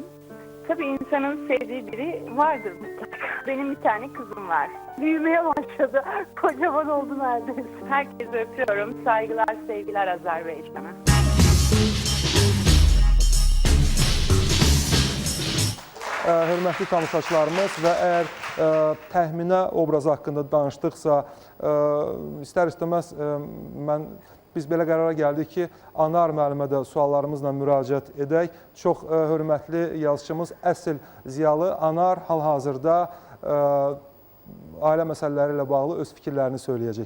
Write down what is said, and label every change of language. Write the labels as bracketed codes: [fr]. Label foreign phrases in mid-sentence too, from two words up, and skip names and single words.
[tr] Tabii insanın sevdiği biri vardır mutlaka. Benim bir tane kızım var. Büyümeye başladı. Kocaman oldu neredeyse. Herkese öpüyorum. Saygılar, sevgiler Azerbaycan'a. [az] hörmətli tamaşaçılarımız və əgər təxminə obrazı haqqında danışdıqsa, istər-istəməz biz belə qərara gəldik ki, Anar müəllimə də suallarımızla müraciət edək. Çox hörmətli yazıçımız, əsl ziyalı Anar hal-hazırda ailə məsələləri ilə bağlı öz fikirlərini söyləyəcək.